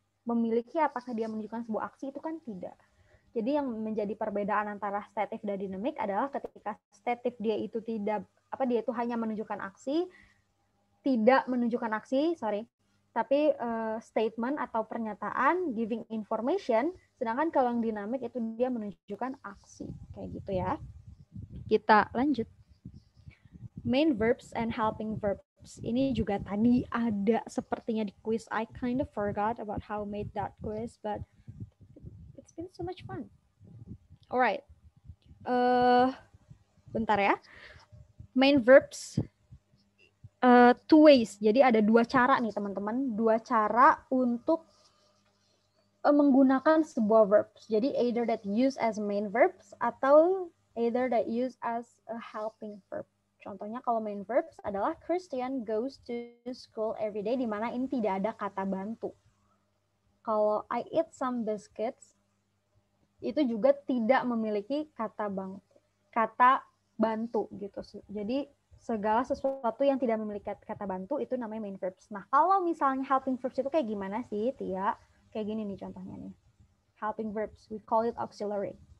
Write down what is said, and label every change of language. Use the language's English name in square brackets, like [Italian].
[Indonesian] Memiliki, apakah dia menunjukkan sebuah aksi? Itu kan tidak. Jadi yang menjadi perbedaan antara stative dan dynamic adalah ketika stative dia itu dia itu hanya menunjukkan aksi, tidak menunjukkan aksi, tapi statement atau pernyataan, [English] giving information. [Indonesian] Sedangkan kalau yang dynamic itu dia menunjukkan aksi, kayak gitu ya. Kita lanjut. [English] Main verbs and helping verbs. [Indonesian] verbs. Ini juga tadi ada sepertinya di quiz. [English] I kind of forgot about how made that quiz, but it's been so much fun. Alright. [Indonesian] Bentar ya. [English] Main verbs two ways. [Indonesian] Jadi ada dua cara nih teman-teman. Dua cara untuk menggunakan sebuah verbs. Jadi [English] either that use as main verbs [Indonesian] atau [English] either that use as a helping verb. [Indonesian] Contohnya kalau main verbs adalah [English] Christian goes to school every day, [Indonesian] di mana ini tidak ada kata bantu. Kalau [English] I eat some biscuits, [Indonesian] itu juga tidak memiliki kata bantu gitu. Jadi segala sesuatu yang tidak memiliki kata bantu itu namanya main verbs. Nah, kalau misalnya helping verbs itu kayak gimana sih, Tia? Kayak gini nih contohnya nih. [English] Helping verbs, we call it auxiliary.